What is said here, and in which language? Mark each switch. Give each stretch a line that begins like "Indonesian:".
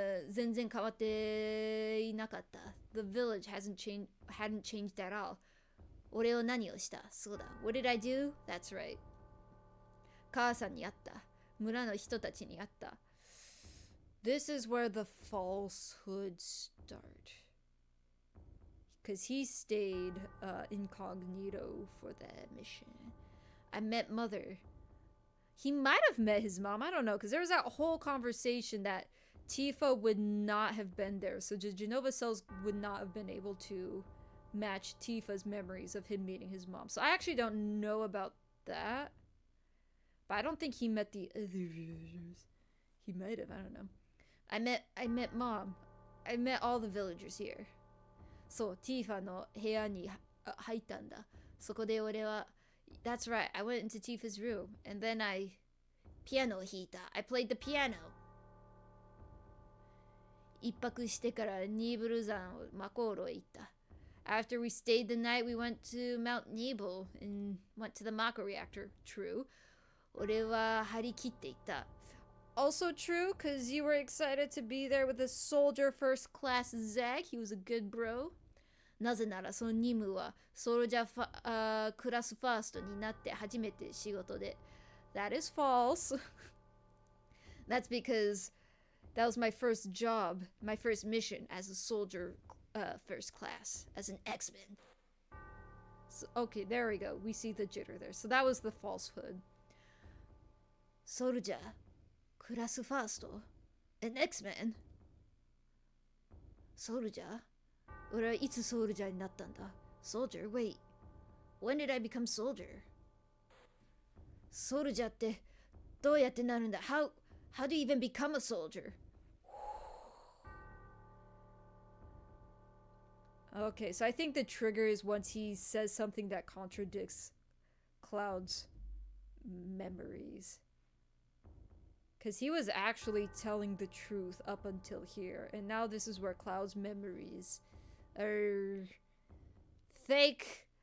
Japanese: 全然変わっていなかった。
English: The village hadn't changed at all.
Japanese: 俺を何をした？そうだ。
English: What did I do? That's right.
Japanese: 母さんに会った。村の人たちに会った。
English: This is where the falsehoods start. Because he stayed incognito for that mission. I met Mother. He might have met his mom. I don't know. Because there was that whole conversation that Tifa would not have been there. So Genova cells would not have been able to match Tifa's memories of him meeting his mom. So I actually don't know about that. But I don't think he met the other villagers. He might have. I don't know. I met Mom. I met all the villagers here.
Japanese: そう、Tifa の部屋に入ったんだ。そこで俺は
English: That's right, I went into Tifa's room. And then
Japanese: ピアノを弾いた。
English: I played the piano.
Japanese: 一泊してからニーブル山をマコーロへ行った。
English: After we stayed the night, we went to Mount Nebel and went to the Mako reactor. True.
Japanese: 俺は張り切っていた。
English: Also true, because you were excited to be there with the soldier first class Zag. He was a good bro.
Japanese: なぜならその任務はソルジャークラスファーストになって初めて仕事で。
English: That is false. That's because that was my first job, my first mission as a soldier first class, as an X-Men. So, okay, there we go. We see the jitter there. So that was the falsehood. Soldierクラスファースト An X-Men? Soldier?
Japanese: 俺はいつソルジャーになったんだ Soldier?
English: Wait. When did I become soldier?
Japanese: ソルジャーってどうやってなるんだ
English: How do you even become a soldier? Okay, so I think the trigger is once he says something that contradicts Cloud's memories. Because he was actually telling the truth up until here. And now this is where Cloud's memories are fake.